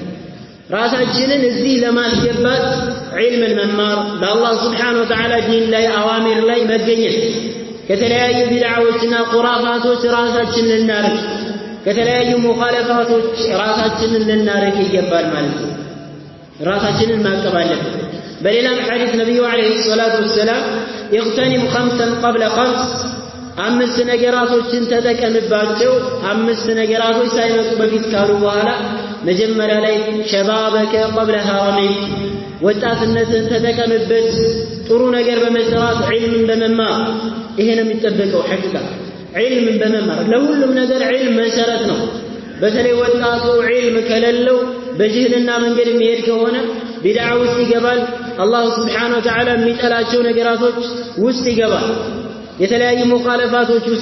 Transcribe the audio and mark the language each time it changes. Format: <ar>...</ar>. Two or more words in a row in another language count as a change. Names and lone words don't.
<am>ራሳችንን እዚህ ለማስገባት ዒልምን መማር በአላህ</am> <ar>سبحانه وتعالى</ar> <am>ዲን ላይ አዋሚር ላይ መገኘት ከተለያዩ ቢድዓዎችና ኹራፋቶች ራሳችንን ልናርቅ ከተለያዩ ሙኻለፋቶች ራሳችንን ልናርቅ ይገባል ማለት ነው ራሳችንን ማቀብ አለብን በሌላም ሐዲስ ነብዩ</am> <ar>عليه الصلاة والسلام اغتنم خمسا قبل خمس</ar> <am>አምስት ነገራቶችን ተጠቀምባቸው አምስት ነገራቶች ሳይመጡ በፊት ካሉ በኋላ መጀመሪያ ላይ</am> <ar>شبابك قبل هرمك</ar> <am>ወጣትነትን ተጠቀምበት ጥሩ ነገር በመስራት ዒልምን በመማር ይሄ ነው የሚጠበቀው ሐቂቃ ዒልምን በመማር ለሁሉም ነገር ዒልም መሰረት ነው በተለይ ወጣቱ ዒልም ከሌለው በጅህልና መንገድ የሚሄድ ከሆነ ቢድዓ ውስጥ ይገባል አላህ</am> <ar>سبحانه وتعالى</ar> <am>የሚጠላቸው ነገራቶች ውስጥ ይገባል የተለያዩ ሙኻለፋቶች ውስጥ</am>